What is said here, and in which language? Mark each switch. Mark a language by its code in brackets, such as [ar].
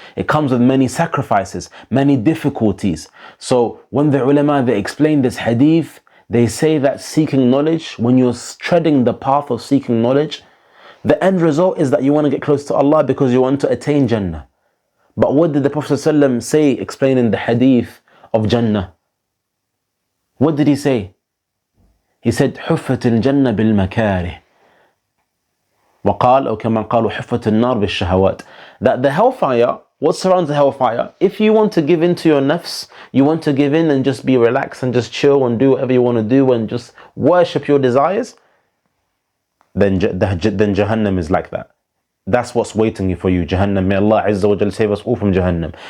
[en] It comes with many sacrifices, many difficulties. So when the ulama, they explain this hadith, they say that seeking knowledge, when you're treading the path of seeking knowledge, the end result is that you want to get close to Allah because you want to attain Jannah. But what did the Prophet ﷺ say explaining the hadith of Jannah? What did he say? [ar] He said, حُفَّتِ الْجَنَّةِ بِالْمَكَارِهِ وقال أو كما قالوا حفت النار بالشهوات. [en] That the hellfire, what surrounds the hellfire, if you want to give in to your nafs, you want to give in and just be relaxed and just chill and do whatever you want to do and just worship your desires, then Jahannam is like that. That's what's waiting for you, Jahannam. May Allah Azza wa Jal save us all from Jahannam.